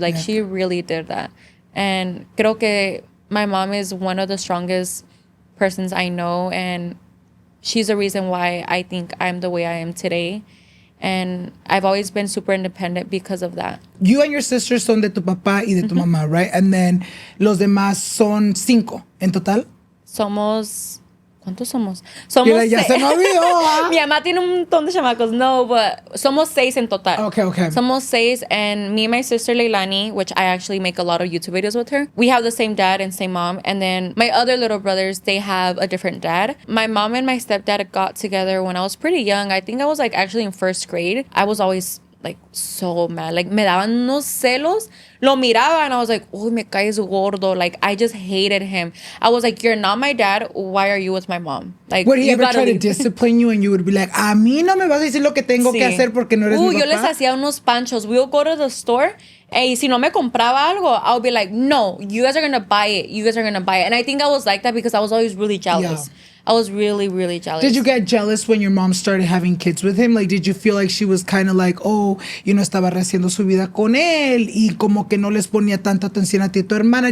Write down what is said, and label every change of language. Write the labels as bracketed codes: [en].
[en] Like, she really did that. And [es] creo que [en] my mom is one of the strongest persons I know. And she's the reason why I think I'm the way I am today. And I've always been super independent because of that. You and your sisters [es] son de tu papá y de tu mamá, [en] right? And then [es] los demás son 5 en total. ¿Cuántos somos? Somos Ya se me olvidó. Mi mamá tiene un montón de chamacos. [en] No, but [es] somos 6 en total. [en] Okay. [es] Somos 6, [en] and me and my sister Leilani, which I actually make a lot of YouTube videos with her, we have the same dad and same mom. And then my other little brothers, they have a different dad. My mom and my stepdad got together when I was pretty young. I think I was, like, actually in 1st grade. I was always, like, so mad. [es] Like, me daban unos celos. Lo miraba [en] and I was like, oh, [es] me caes gordo. [en] Like, I just hated him. I was like, you're not my dad. Why are you with my mom? Like, would he ever try to leave. discipline you and you would be like, [es] a mí no me vas a decir lo que tengo que hacer porque no eres mi papá? Yo les hacía unos panchos. [en] We'll go to the store. [es] Y si no me compraba algo, [en] I'll be like, no, you guys are going to buy it. You guys are going to buy it. And I think I was like that because I was always really jealous. Yeah. I was really, really jealous. Did you get jealous when your mom started having kids with him? Like, did you feel like she was kind of like, oh, [es] estaba rehaciendo su vida con él y como que no les ponía tanta atención a ti, tu hermana?